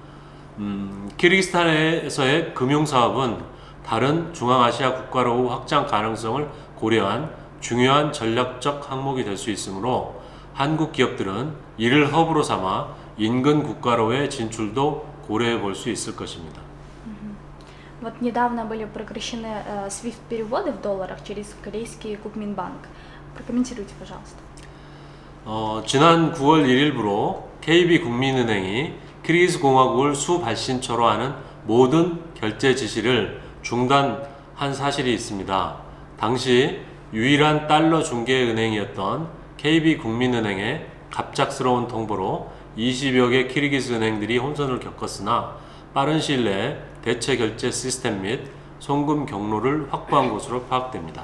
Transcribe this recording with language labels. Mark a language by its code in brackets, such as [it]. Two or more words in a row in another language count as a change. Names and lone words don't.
[ko] 키르기스탄에서의 금융사업은 다른 중앙아시아 국가로 확장 가능성을 고려한 중요한 전략적 항목이 될 수 있으므로 한국 기업들은 이를 허브로 삼아 인근 국가로의 진출도 고려해 볼 수 있을 것입니다. [ru] Вот недавно были прекращены SWIFT-переводы в долларах через корейский Кукминбанк. Прокомментируйте, пожалуйста. [ko] 지난 9월 1일부로 KB국민은행이 키르기스 공화국을 수발신처로 하는 모든 결제 지시를 중단한 사실이 있습니다. 당시 유일한 달러 중개은행이었던 KB국민은행의 갑작스러운 통보로 20여 개 키르기스 은행들이 혼선을 겪었으나 빠른 시일 내에 대체 결제 시스템 및 송금 경로를 확보한 것으로 파악됩니다.